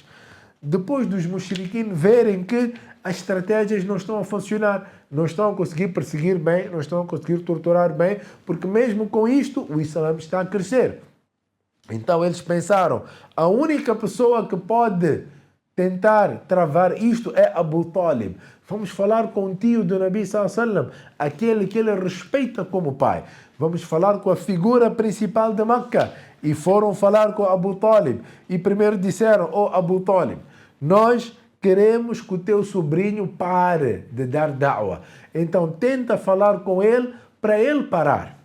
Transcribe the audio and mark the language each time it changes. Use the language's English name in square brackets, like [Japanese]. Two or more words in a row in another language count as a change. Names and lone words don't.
[Portuguese] Depois dos mushrikin verem que as estratégias não estão a funcionar, não estão a conseguir perseguir bem, não estão a conseguir torturar bem, porque mesmo com isto o Islã está a crescer. Então eles pensaram, a única pessoa que pode tentar travar isto é Abu Talib. Vamos falar com o tio do Nabi [Arabic] صلى الله عليه وسلم, [Portuguese] aquele que ele respeita como pai. Vamos falar com a figura principal de Meca. E foram falar com Abu Talib. E primeiro disseram, Abu Talib, nós queremos que o teu sobrinho pare de dar da'wah. Então tenta falar com ele para ele parar.